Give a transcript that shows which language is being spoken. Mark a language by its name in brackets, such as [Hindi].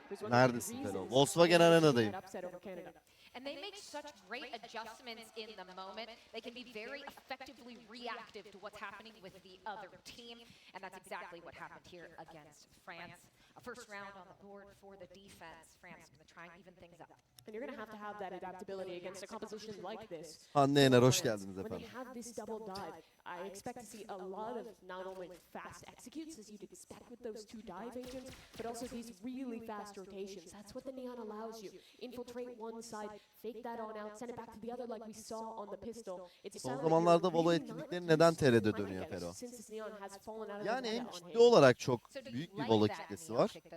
[Turkish] Neredesin Felo? Volkswagen Arena'dayım. [English] And they make such great adjustments in the moment. They can be very effectively reactive to what's happening with the other team. And that's exactly what happened here against France. A first round on the board for the defense. France is going to try and even things up. And you're going to have that adaptability against a composition like this. [Turkish] Hande Yener, hoş geldiniz efendim. [English] When they have this double dive, I expect to see a lot of not only fast executes, as you'd expect with those two dive agents, but also these really fast rotations. That's what the Neon allows you. Infiltrate one side, fake that on out, send it back to the other like we saw on the pistol. [Turkish] Son zamanlarda Valo etkinlikleri neden TR'de dönüyor Fero? Yani hem kitle olarak çok büyük bir Valo kitlesi var.